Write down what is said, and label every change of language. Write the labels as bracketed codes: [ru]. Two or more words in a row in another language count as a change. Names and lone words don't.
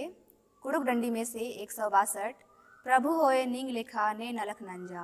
[kru] कुड़ुक डंडी [hi] में से [kru] 162, प्रभु होए नींग लेखा ने नलख नंजा।